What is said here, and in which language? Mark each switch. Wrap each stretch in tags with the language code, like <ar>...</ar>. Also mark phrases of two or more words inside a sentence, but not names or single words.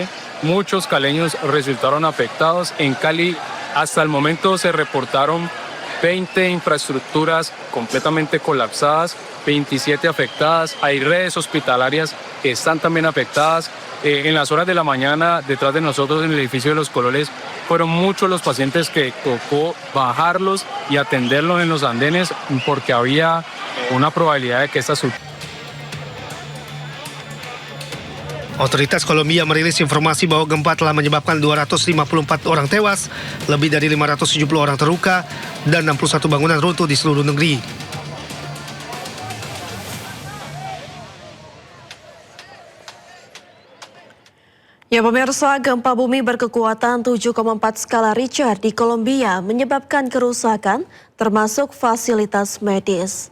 <es>Muchos caleños resultaron afectados. En Cali hasta el momento se reportaron 20 infraestructuras completamente colapsadas, 27 afectadas. Hay redes hospitalarias que están también afectadas. En las horas de la mañana, detrás de nosotros en el edificio de Los Colores, fueron muchos los pacientes que tocó bajarlos y atenderlos en los andenes porque había una probabilidad de que esta</es> <id>Otoritas Kolombia merilis informasi bahwa gempa telah menyebabkan 254 orang tewas, lebih dari 570 orang terluka, dan 61 bangunan runtuh di seluruh negeri. Ya pemirsa, gempa bumi berkekuatan 7,4 skala Richter di Kolombia menyebabkan kerusakan termasuk fasilitas medis.</id>